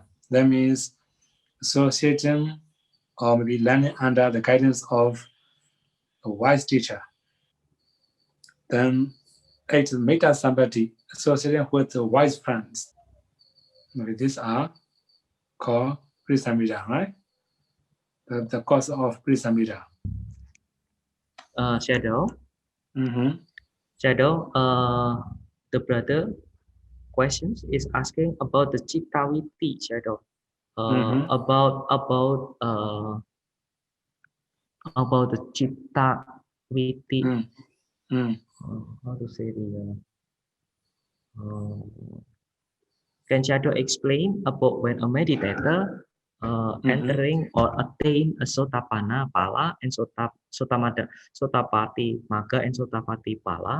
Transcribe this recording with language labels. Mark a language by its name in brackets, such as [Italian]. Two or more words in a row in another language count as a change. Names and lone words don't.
[English] That means associating or maybe learning under the guidance of a wise teacher. Then 8 is [Pali] Metta Sambati, [English] associating with the wise friends. Okay, these are called Prisamida, right? The cause of Prisamida. Sayadaw. Sayadaw, the brother questions is asking about the Cittaviti, Sayadaw. About the Cittaviti. How to say the can Sayadaw explain about when a meditator entering or attain a [Pali] Sotapanna Pala [English] and [Pali] Sotapati Magga [English] and [Pali] Sotapati Pala?